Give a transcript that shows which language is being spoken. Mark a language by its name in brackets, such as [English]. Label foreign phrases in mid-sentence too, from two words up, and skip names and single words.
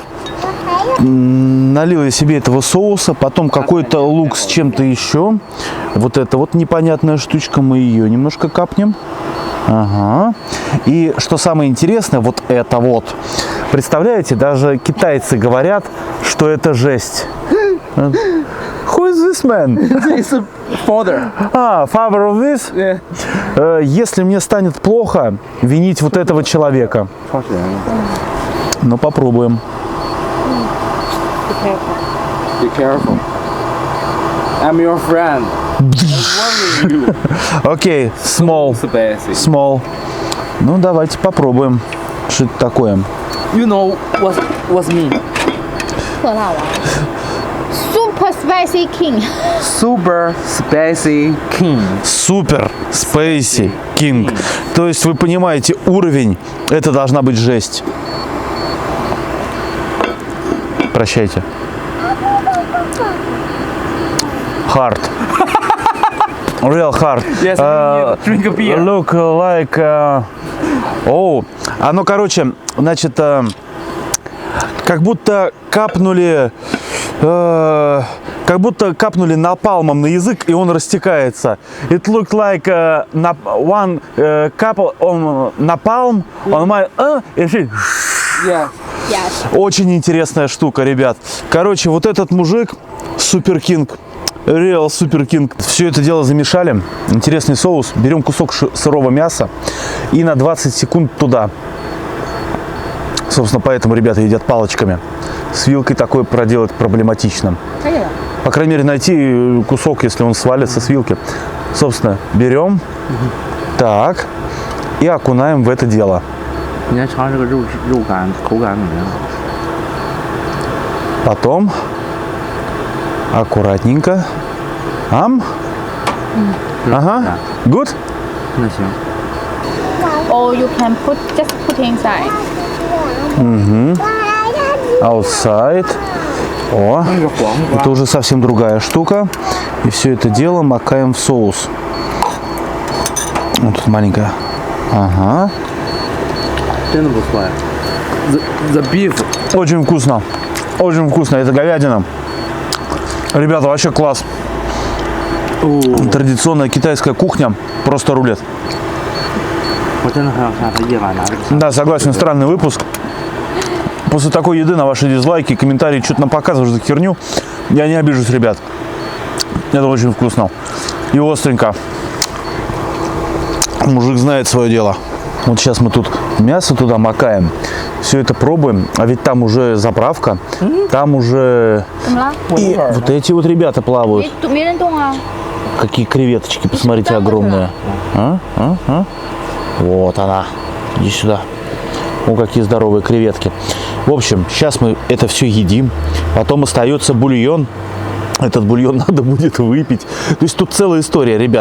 [Russian] Налил я себе этого соуса, потом какой-то лук с чем-то еще. Вот эта вот непонятная штучка, мы ее немножко капнем. Ага. И что самое интересное, вот это вот. Представляете, даже китайцы говорят, что это жесть. [English] Who is this man? It's a father. Father of this? Yeah. [Russian] Если мне станет плохо, винить вот этого человека. Ну, попробуем. [English] Be careful. I'm your friend. Окей, small. Spicy. Small. [Russian] Ну, давайте попробуем. Что это такое? [English] You know what's mean? [Chinese] 特辣王 Super Spicy King. [English] Super spicy king. [Russian] Супер Спейси Кинг. То есть вы понимаете, уровень, это должна быть жесть. Прощайте. [English] Hard. Real hard. Yes, drink a beer. Look like... [Russian] оно, короче, значит, как будто капнули... как будто капнули напалмом на язык, и он растекается. [English] It looked like one couple on napalm on my... Yeah. Yes. [Russian] Очень интересная штука, ребят. Короче, вот этот мужик, Супер Кинг, Real Супер Кинг. Все это дело замешали. Интересный соус. Берем кусок сырого мяса и на 20 секунд туда. Собственно, поэтому ребята едят палочками. С вилкой такое проделать проблематично. По крайней мере, найти кусок, если он свалится с вилки. Собственно, берем, так, и окунаем в это дело. [Chinese] 你来尝这个肉感、口感怎么样？ [Russian] Потом аккуратненько. Ага. [English] Good? [Chinese] 那行。 [English] Or you can just put inside. Outside. [Russian] О, [Chinese] 那是黄瓜。 [Russian] это уже совсем другая штука. И все это дело макаем в соус. Вот тут маленькая. Ага. [Chinese] 真的不错呀。 [English] The beef. [Russian] Очень вкусно. Очень вкусно. Это говядина. Ребята, вообще класс. Традиционная китайская кухня. Просто рулет. [Chinese] 我真的很想看他夜晚拿这个。 [Russian] Да, согласен, странный выпуск. После такой еды на ваши дизлайки, комментарии, что-то нам показываешь за херню. Я не обижусь, ребят. Это очень вкусно. И остренько. Мужик знает свое дело. Вот сейчас мы тут мясо туда макаем. Все это пробуем. А ведь там уже заправка. Там уже... [Chinese] 怎么了？ [Russian] И вот эти вот ребята плавают. [Chinese] 没人动啊。 [Russian] Какие креветочки, посмотрите, огромные. Вот она. Иди сюда. О, какие здоровые креветки. В общем, сейчас мы это все едим. Потом остается бульон. Этот бульон надо будет выпить. То есть тут целая история, ребят.